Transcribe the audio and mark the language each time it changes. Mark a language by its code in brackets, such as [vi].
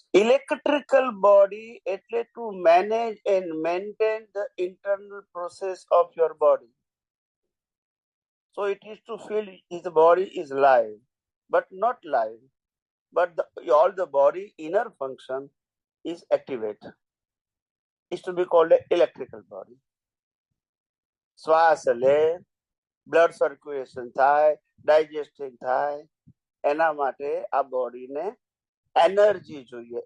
[en] electrical body [gu] એટલે [en] To manage and maintain the internal process of your body. So it is to feel the body is live, but not live, but all the body inner function is activated. Is to be called an electrical body. [gu] શ્વાસ લે, blood circulation થાય, ડાયજેસ્ટિંગ થાય, એના માટે આ બોડીને energy જોઈએ.